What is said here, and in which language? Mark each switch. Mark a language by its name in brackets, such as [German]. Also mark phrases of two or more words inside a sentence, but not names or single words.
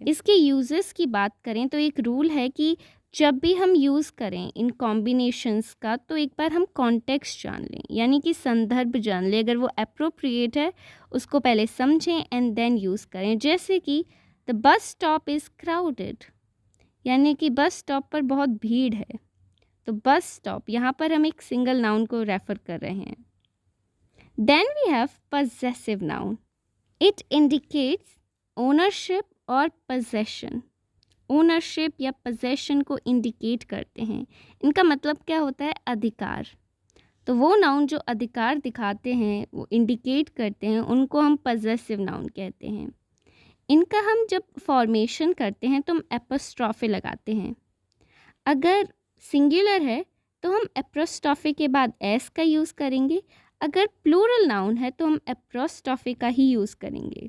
[Hindi] इसके यूजेस की बात करें तो एक रूल है कि जब भी हम यूज़ करें इन कॉम्बिनेशंस का, तो एक बार हम कॉन्टेक्स्ट जान लें, यानी कि संदर्भ जान लें. अगर वो अप्रोप्रिएट है उसको पहले समझें [English] and then use [Hindi] करें. जैसे कि [English] the bus stop is crowded, [Hindi] यानी कि बस स्टॉप पर बहुत भीड़ है. तो बस स्टॉप, यहाँ पर हम एक सिंगल नाउन को रेफ़र कर रहे हैं. [English] Then we have possessive noun. It indicates ownership और possession. [Hindi] Ownership या possession को indicate करते हैं. इनका मतलब क्या होता है? अधिकार. तो वो नाउन जो अधिकार दिखाते हैं, वो indicate करते हैं, उनको हम [English] possessive noun [Hindi] कहते हैं. इनका हम जब फॉर्मेशन करते हैं तो हम एपोस्ट्रॉफे लगाते हैं. अगर सिंगुलर है तो हम एपोस्ट्रॉफे के बाद एस का यूज़ करेंगे. अगर [English] plural noun [Hindi] है तो हम एपोस्ट्रॉफे का ही यूज़ करेंगे.